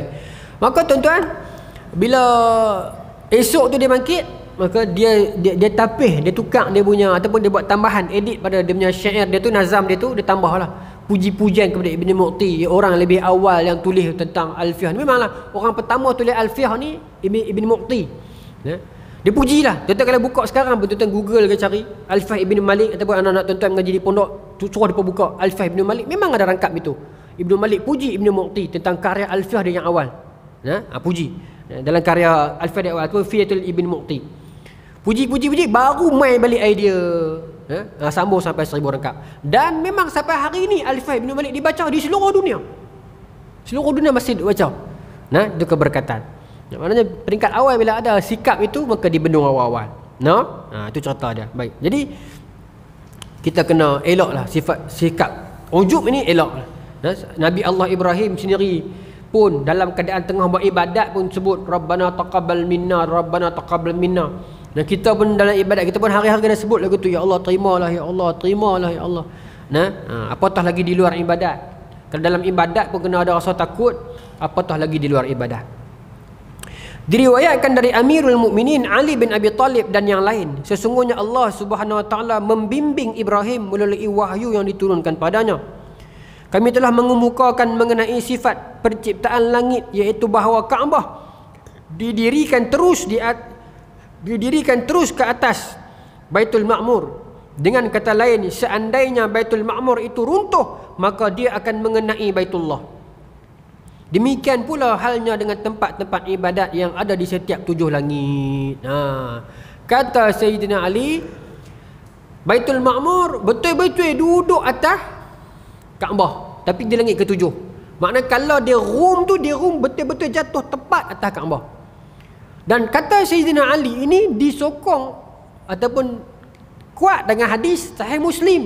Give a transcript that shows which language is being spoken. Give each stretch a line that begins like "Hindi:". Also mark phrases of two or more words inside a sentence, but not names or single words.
Malay: Maka tuan-tuan, bila esok tu dia bangkit, maka dia tapih, dia tukar dia punya, ataupun dia buat tambahan, edit pada dia punya syair dia tu, nazam dia tu, dia tambahlah puji-pujian kepada Ibn Mu'ti, orang lebih awal yang tulis tentang Alfiyah ni. Memanglah orang pertama tulis Alfiyah ni Ibn Mu'ti. Dia pujilah. Tuan-tuan kalau buka sekarang pun, tuan-tuan Google ke cari Alfiyah Ibn Malik, ataupun anak-anak tuan-tuan mengaji di pondok, suruh dia buka Alfiyah Ibn Malik, memang ada rangkap itu. Ibn Malik puji Ibn Mu'ti tentang karya Alfiyah dia yang awal. Puji. Dalam karya Alfiyah dia awal tu Fiyatul Ibn Mu'ti. Puji, baru main balik idea. Sambung sampai 1000 rangkap. Dan memang sampai hari ini Alfiyah Ibn Malik dibaca di seluruh dunia. Seluruh dunia masih dibaca. Itu keberkatan. Maknanya peringkat awal bila ada sikap itu, maka dibendung awal-awal. Itu cerita dia. Baik. Jadi kita kena eloklah sikap ujub ini, eloklah. Nabi Allah Ibrahim sendiri pun dalam keadaan tengah buat ibadat pun sebut
Arabic: ربنا تقبل منا، ربنا تقبل منا.
Malay: Dan kita pun dalam ibadat kita pun hari-hari kena sebut lagu tu, ya Allah terimalah, ya Allah terimalah, ya Allah. Apatah lagi di luar ibadat. Kalau dalam ibadat pun kena ada rasa takut, apatah lagi di luar ibadat. Diriwayatkan dari Amirul Mukminin Ali bin Abi Talib dan yang lain, sesungguhnya Allah Subhanahu wa taala membimbing Ibrahim melalui wahyu yang diturunkan padanya. Kami telah mengemukakan mengenai sifat penciptaan langit, iaitu bahawa Kaabah didirikan terus ke atas Baitul Ma'mur. Dengan kata lain, seandainya Baitul Ma'mur itu runtuh, maka dia akan mengenai Baitullah. Demikian pula halnya dengan tempat-tempat ibadat yang ada di setiap 7 langit. Kata Sayyidina Ali, Baitul Ma'mur betul-betul duduk atas Kaabah, tapi di langit ke-7. Maknanya kalau dia room betul-betul jatuh tepat atas Kaabah. Dan kata Sayyidina Ali ini disokong ataupun kuat dengan hadis Sahih Muslim.